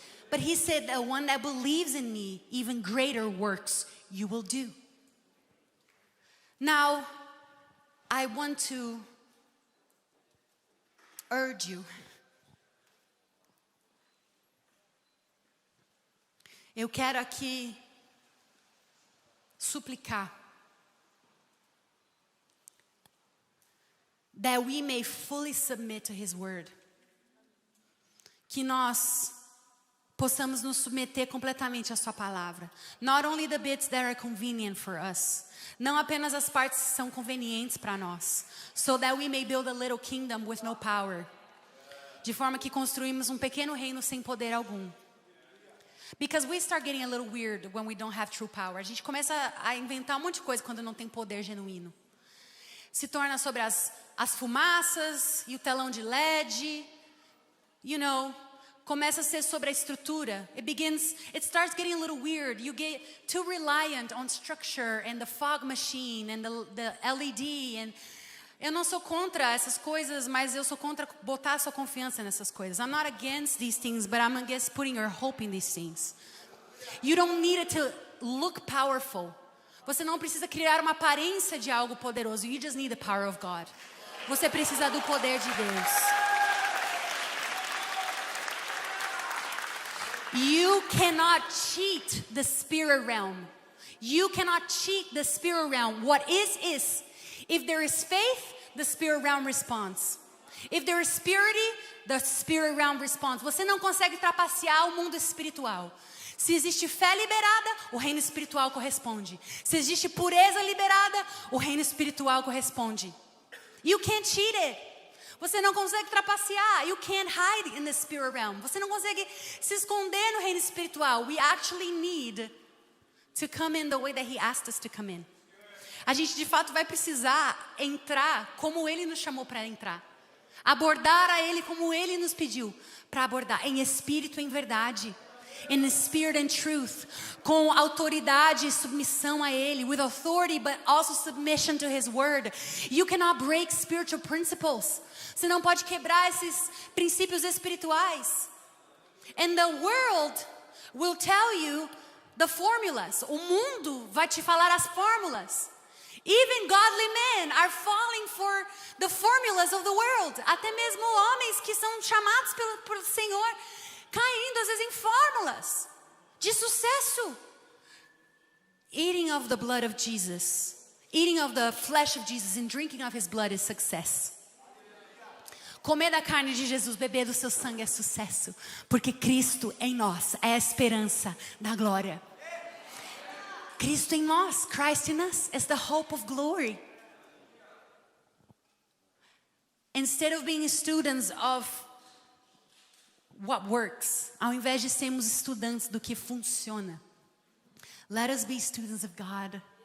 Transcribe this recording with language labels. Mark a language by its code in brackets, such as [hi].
[en] But he said, the one that believes in me, even greater works you will do. Now, I want to urge you. [pt] Eu quero aqui suplicar [en] that we may fully submit to His word. [pt] Que nós possamos nos submeter completamente à sua palavra. [en] Not only the bits that are convenient for us. [pt] Não apenas as partes que são convenientes para nós. [en] So that we may build a little kingdom with no power. [pt] De forma que construímos pequeno reino sem poder algum. [en] Because we start getting a little weird when we don't have true power. [pt] A gente começa a inventar monte de coisa quando não tem poder genuíno. Se torna sobre as fumaças e o telão de LED. You know, começa a ser sobre a estrutura. [en] It starts getting a little weird. You get too reliant on structure and the fog machine and the LED. [pt] And eu não sou contra essas coisas, mas eu sou contra botar a sua confiança nessas coisas. [en] I'm not against these things, but I'm against putting your hope in these things. You don't need it to look powerful. [pt] Você não precisa criar uma aparência de algo poderoso. [en] You just need the power of God. [pt] Você precisa do poder de Deus. [en] You cannot cheat the spirit realm. You cannot cheat the spirit realm. What is. If there is faith, the spirit realm responds. If there is purity, the spirit realm responds. [pt] Você não consegue trapacear o mundo espiritual. Se existe fé liberada, o reino espiritual corresponde. Se existe pureza liberada, o reino espiritual corresponde. [en] You can't cheat it. [pt] Você não consegue trapacear. [en] You can't hide in the spirit realm. [pt] Você não consegue se esconder no reino espiritual. [en] We actually need to come in the way that He asked us to come in. [pt] A gente de fato vai precisar entrar como Ele nos chamou para entrar. Abordar a Ele como Ele nos pediu para abordar. Em espírito e em verdade. [en] In spirit and truth, [pt] com autoridade e submissão a Ele, [en] with authority but also submission to His word. You cannot break spiritual principles. [pt] Você não pode quebrar esses princípios espirituais. [en] And the world will tell you the formulas. [pt] O mundo vai te falar as fórmulas. [en] Even godly men are falling for the formulas of the world. [pt] Até mesmo homens que são chamados pelo Senhor caindo às vezes em fórmulas de sucesso. [en] Eating of the blood of Jesus, eating of the flesh of Jesus and drinking of His blood is success. [pt] Comer da carne de Jesus, beber do seu sangue é sucesso, porque Cristo em nós é a esperança da glória. Cristo em nós, [en] Christ in us is the hope of glory. Instead of being students of what works, [pt] ao invés de sermos estudantes do que funciona, [en] let us be students of God.